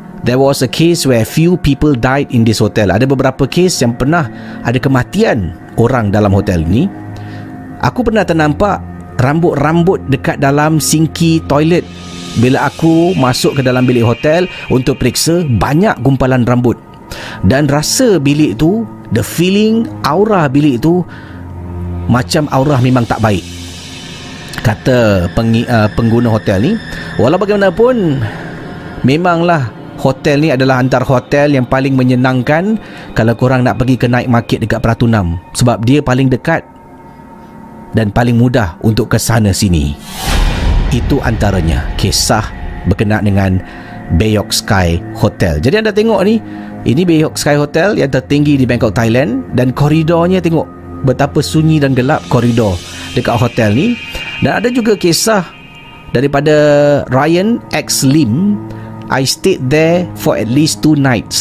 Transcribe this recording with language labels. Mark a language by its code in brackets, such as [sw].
[en] There was a case where few people died in this hotel. [ms] Ada beberapa kes yang pernah ada kematian orang dalam hotel ni. Aku pernah ternampak rambut-rambut dekat dalam sinki toilet. Bila aku masuk ke dalam bilik hotel untuk periksa, banyak gumpalan rambut. Dan rasa bilik tu, [en] the feeling, [ms] aura bilik tu macam aura memang tak baik, kata pengguna hotel ni. Walau bagaimanapun, memanglah hotel ni adalah antara hotel yang paling menyenangkan kalau korang nak pergi ke night market dekat Pratunam, sebab dia paling dekat dan paling mudah untuk ke sana sini. Itu antaranya kisah berkenaan dengan Bayok Sky Hotel. Jadi anda tengok ni, ini Bayok Sky Hotel yang tertinggi di Bangkok, Thailand, dan koridornya tengok betapa sunyi dan gelap koridor dekat hotel ni. Dan ada juga kisah daripada Ryan X Lim. [en] I stayed there for at least 2 nights.